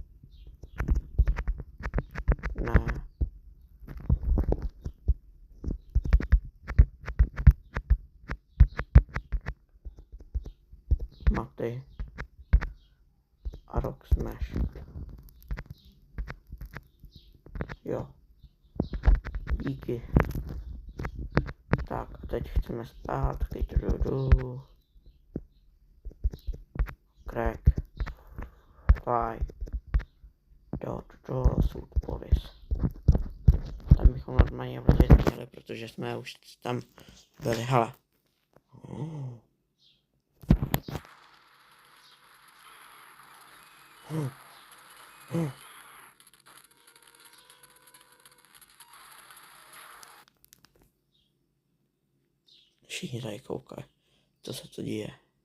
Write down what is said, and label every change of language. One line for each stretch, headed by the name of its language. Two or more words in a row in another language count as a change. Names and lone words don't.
Czech: Ne. Maty. A Rock Smash. Jo. Díky. Tak a teď chceme zpátky. Crack. Fly. Sud Police. Tam bychom normálně vletět měli, protože jsme už tam byli. Hele. Všichni tady koukají, co se to děje.